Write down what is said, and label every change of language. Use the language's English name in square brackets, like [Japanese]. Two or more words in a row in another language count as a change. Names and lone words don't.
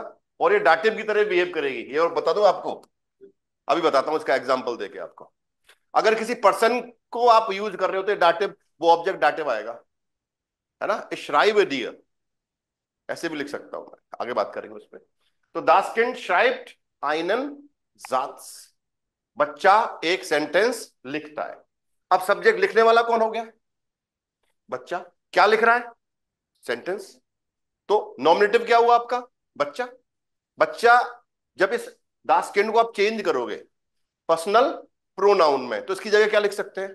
[Hindi] और ये डाटिव की तरह बिहेव करेगी, ये और बता दूं आपको, अभी बताता हूं इसका एग्जांपल देके आपको। अगर किसी पर्सन को आप यूज कर रहे हो तो डाटिव, वो ऑब्जेक्ट डाटिव आएगा, है ना। [German] schreib dir, [Hindi] ऐसे भी लिख सकता हूं मैं, आगे बात करेंगे उस पर। [German] तो das Kind schreibt einen Satz, [Hindi] बच्चा एक सेंटेंस लिखता है। अब सब्जेक्ट लिखने वाला कौन हो गया? बच्चा। क्या लिख रहा है? सेंटेंस। तो नॉमिनेटिव क्या हुआ आपका? बच्चा। बच्चा। जब इस [German] das Kind [Hindi] को आप चेंज करोगे पर्सनल प्रोनाउन में, तो इसकी जगह क्या लिख सकते हैं?